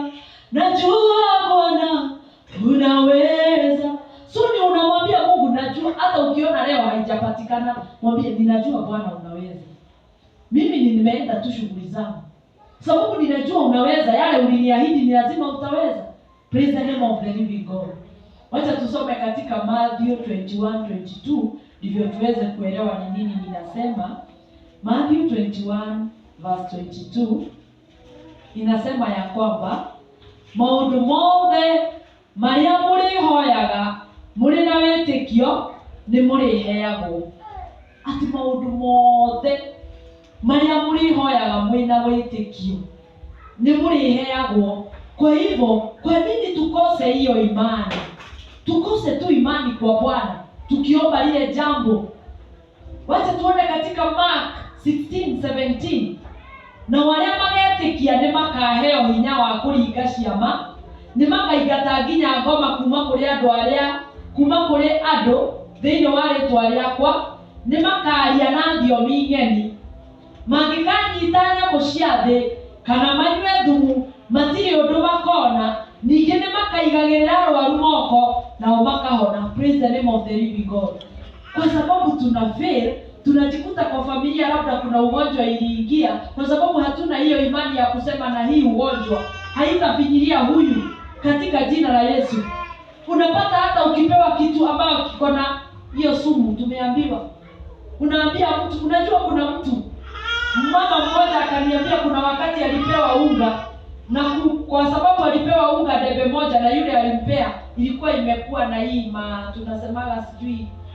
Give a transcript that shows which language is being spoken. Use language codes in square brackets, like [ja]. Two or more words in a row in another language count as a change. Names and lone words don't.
[sw] Najua Bwana unaweza. Suni unamwambia Mungu najua, hata ukiona leo haijapatikana, mwambie ninajua Bwana unaweza. Mimi nimeenda tu shughuli zangu, sababu ninajua unaweza, yale uliniahidi ni lazima utaweza. [en] Praise the name of the living God. [sw] Wacha tusome katika Matthew 21:22 ndivyo tuweze kuelewa ni nini ninasema. [ki] Matthew 21:22 [sw] inasema ya kwamba [ki] maundu mothe maria murihoyaga muri na wĩtĩkio ni muriheagwo. Ati maundu mothe maria murihoyaga muri na wĩtĩkio ni muriheagwo. [sw] Kwa hivyo, kwa nini tukose hiyo imani? Tukose tu imani kwa Bwana tukiomba ile jambo. Wacha tuone katika Mark 16:17. [ki] Na wale magetikia ni makaheo hinya wa kuringa ciama, ni makaigata nginya ngoma kuma kuri andu thiini wa ritwa riakwa, ni makaria na thiomi ng'eni, mangikanyita nyamũ cia thĩ kana manyue thumu, matirĩ ũndũ makona, ningĩ nĩ makaigagĩrĩra arwaru moko nao makahona. [en] Praise the name of the living God. [sw] Kwa sababu tuna fail, tunajikuta kwa familia labda kuna ugonjwa iliingia, kwa sababu hatuna hiyo imani ya kusema na hii ugonjwa haitafinyilia huyu katika jina la Yesu. Unapata hata ukipewa kitu ambayo kiko na hiyo sumu, tumeambiwa, unaambia mtu, unajua kuna mtu mama mmoja akaniambia kuna wakati alipewa unga, na kwa sababu alipewa unga debe moja na yule alimpea ilikuwa imekuwa na hii tunasemaga sijui